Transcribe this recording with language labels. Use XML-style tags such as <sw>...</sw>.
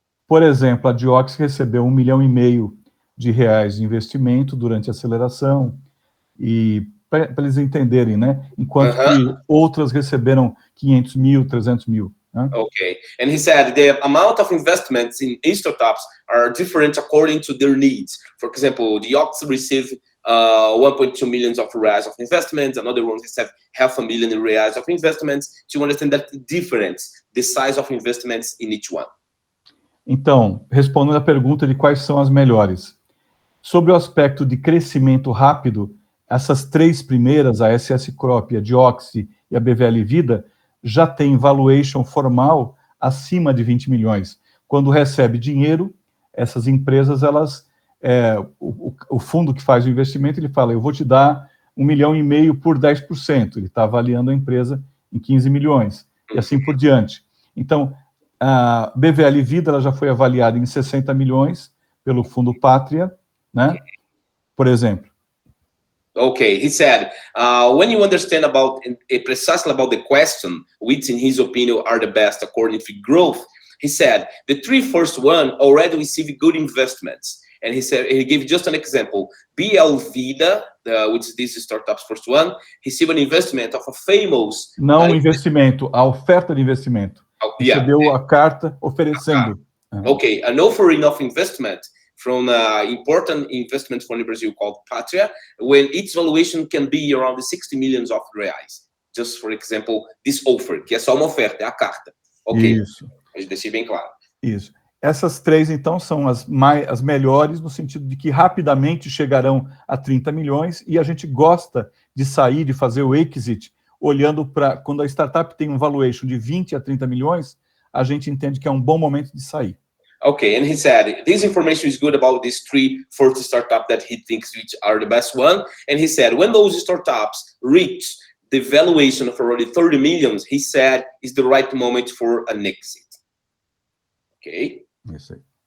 <pt>Por exemplo, a Diox recebeu R$1,5 milhão de investimento durante a aceleração, e para eles entenderem, né? Enquanto que outras receberam 500 mil, 300 mil. Né?</pt> <en>Okay, and he said the amount of investments in startups are different according to their needs. For example, the Ox received 1.2 million of reais of investments, another one receive $500,000 reais of investments. To understand that difference, the size of investments in each one.</en> <pt>Então, respondendo a pergunta de quais são as melhores. Sobre o aspecto de crescimento rápido, essas três primeiras, a SS Crop, a Dioxy e a BVL Vida, já tem valuation formal acima de 20 milhões. Quando recebe dinheiro, essas empresas, elas, o fundo que faz o investimento, ele fala, eu vou te dar R$1,5 milhão por 10%. Ele está avaliando a empresa em 15 milhões, e assim por diante. Então, a BVL Vida ela já foi avaliada em 60 milhões pelo Fundo Pátria, né? Por exemplo.</pt> <en>Okay, he said, when you understand precisely about the question, which in his opinion are the best according to growth, he said, the three first one already received good investments. And he said, he gave just an example, BL Vida, which is this startup's first one, received an investment of a famous...</en> <pt>Não investimento, a oferta de investimento. Recebeu a carta oferecendo.</pt> <en>Okay, an offering of investment from important investment fund in Brazil called Patria, when its valuation can be around 60 million of reais. Just for example, this offer,</en> <pt>que é só uma oferta, é a carta.</pt> <en>Ok,</en> <pt>Isso. a gente deixei bem claro. Isso. Essas três, então, são as melhores no sentido de que rapidamente chegarão a 30 milhões e a gente gosta de sair, de fazer o exit, olhando para... Quando a startup tem um valuation de 20 a 30 milhões, a gente entende que é um bom momento de sair.</pt> <en>Okay, and he said, this information is good about these three first startups that he thinks which are the best one. And he said, when those startups reach the valuation of already 30 millions, he said, is the right moment for an exit. Okay.</en> <pt>Isso aí.</pt>